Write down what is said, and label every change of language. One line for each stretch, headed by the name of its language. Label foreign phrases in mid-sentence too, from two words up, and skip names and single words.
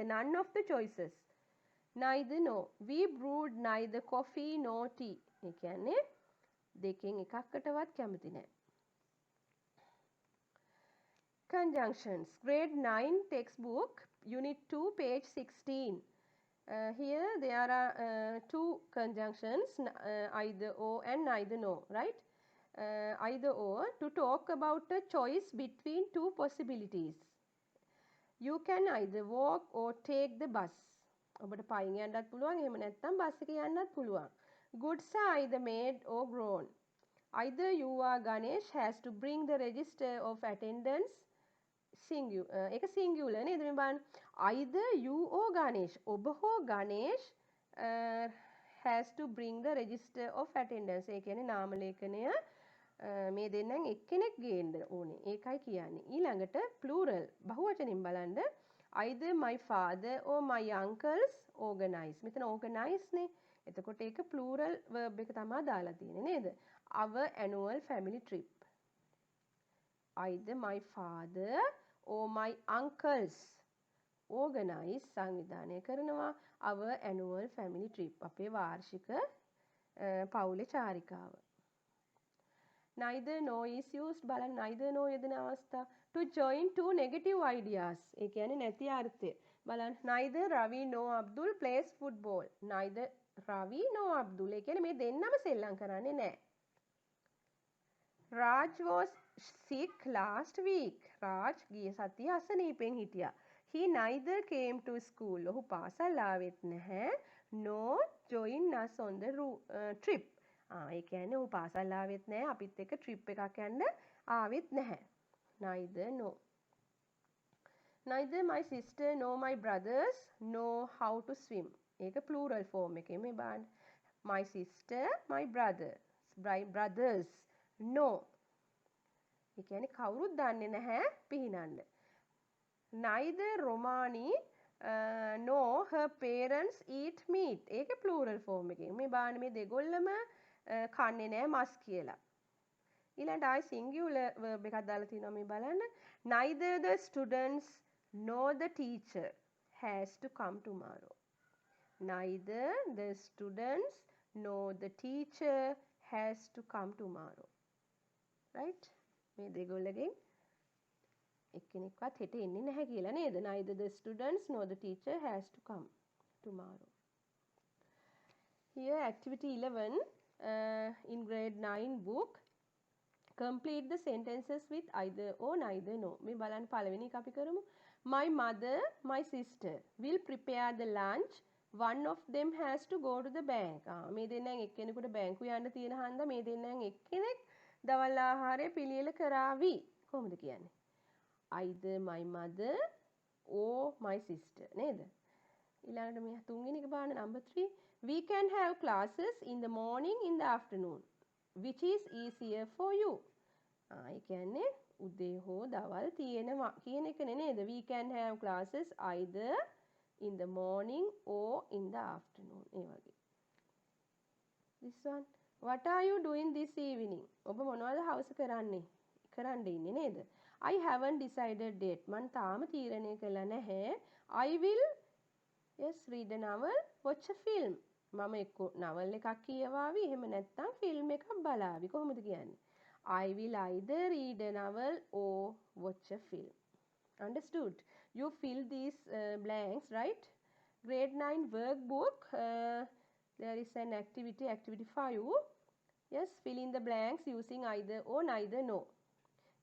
English: None of the choices. Neither no. We brewed neither coffee nor tea.
Sinhala: ඒ කියන්නේ දෙකෙන් එකකටවත් කැමති නැහැ.
English: Conjunctions. Grade 9 textbook, Unit 2, page 16. Here there are two conjunctions, either or and neither no, right? Either or, to talk about a choice between two possibilities. You can either walk or take the bus.
Sinhala: ඔබට පයින් යන්නත් පුළුවන්, එහෙම නැත්නම් බස් එකේ යන්නත් පුළුවන්.
English: Goods are either made or grown. Either you or Ganesh has to bring the register of attendance.
Sinhala: ඒක singular නේද මේ බලන්න.
English: Either you or Ganesh.
Sinhala: ඔබ හෝ
English: Ganesh has to bring the register of attendance.
Sinhala: ඒ කියන්නේ නාම ලේඛනය මේ දෙන්නෙන් එක්කෙනෙක් ගේන්න ඕනේ. ඒකයි කියන්නේ. ඊළඟට plural බහුවචනින් බලන්න.
English: Either my father or my uncles organize.
Sinhala: මෙතන organize නේ. එතකොට ඒක
English: plural verb
Sinhala: එක තමයි දාලා තියෙන්නේ නේද?
English: Our annual family trip. Either my father or my uncles organize
Sinhala: සංවිධානය කරනවා
English: our annual family trip.
Sinhala: අපේ වාර්ෂික පවුලේ චාරිකාව.
English: Neither no is used. බලන්න neither no
Sinhala: යෙදෙන අවස්ථා.
English: To join two negative ideas.
Sinhala: ඒ කියන්නේ නැති අර්ථය. බලන්න
English: neither Ravi nor Abdul plays football. Neither Ravi nor Abdul.
Sinhala: ඒ කියන්නේ මේ දෙන්නම සෙල්ලම් කරන්නේ නැහැ.
English: Raj was sick last week.
Sinhala: Raj ගිය සතිය අසනීපෙන් හිටියා.
English: He neither came to school.
Sinhala: ඔහු පාසල් ආවෙත් නැහැ.
English: Nor joined us on the trip.
Sinhala: ඒ කියන්නේ ඔහු පාසල් ආවෙත් නැහැ. අපිත් එක්ක trip එකක් යන්න ආවෙත් නැහැ.
English: Neither no. Neither my sister nor my brothers know how to swim.
Sinhala: ඒක
English: plural form
Sinhala: එකේ මේ බලන්න.
English: My sister, my brothers. No.
Sinhala: ඒ කියන්නේ කවුරුත් දන්නේ නැහැ පිහිනන්න.
English: Neither Romani nor her parents eat meat.
Sinhala: ඒක
English: plural form
Sinhala: එකේ. මේ බලන්න මේ දෙගොල්ලම කන්නේ නැහැ මස් කියලා. ඊළඟට ආයි
English: singular verb
Sinhala: එකක් දාලා තිනවා මේ බලන්න.
English: Neither the students nor the teacher has to come tomorrow. Neither the students nor the teacher has to come tomorrow. Right?
Sinhala: මේ දෙගොල්ලගෙන් එක්කෙනෙක්වත් හෙට එන්නේ නැහැ කියලා නේද?
English: Neither the students nor the teacher has to come tomorrow. Here activity 11 in grade 9 book. Complete the sentences with either or neither no.
Sinhala: මේ බලන්න පළවෙනි එක අපි කරමු.
English: My mother, my sister will prepare the lunch. One of them has to go to the bank.
Sinhala: මේ දෙන්නෙන් එක්කෙනෙකුට බැංකුව යන්න තියෙන හන්ද මේ දෙන්නෙන් එක්කෙනෙක් දවල් ආහාරය පිළියෙල කරાવી. කොහොමද කියන්නේ?
English: Either my mother or my sister නේද?
Sinhala: ඊළඟට මේ තුන්වෙනි එක බලන්න number 3.
English: We can have classes in the morning in the afternoon. Which is easier for you?
Sinhala: ඒ කියන්නේ උදේ හෝ දවල් තියෙනවා කියන එකනේ නේද?
English: We can have classes either in the morning or in the afternoon.
Sinhala: ඒ වගේ.
English: This one. What are you doing this evening?
Sinhala: ඔබ මොනවද හවස කරන්නේ? කරන්න ඉන්නේ නේද?
English: I haven't decided yet.
Sinhala: මං තාම තීරණය කළා නැහැ.
English: I will read a novel, watch a film.
Sinhala: මම එක්ක නවල් එකක් කියවාවි එහෙම නැත්නම් ෆිල්ම් එකක් බලාවි. කොහොමද කියන්නේ?
English: I will either read a novel or watch a film. Understood? You fill these blanks, right? Grade 9 workbook. There is an activity 5. Yes, fill in the blanks using either or neither no.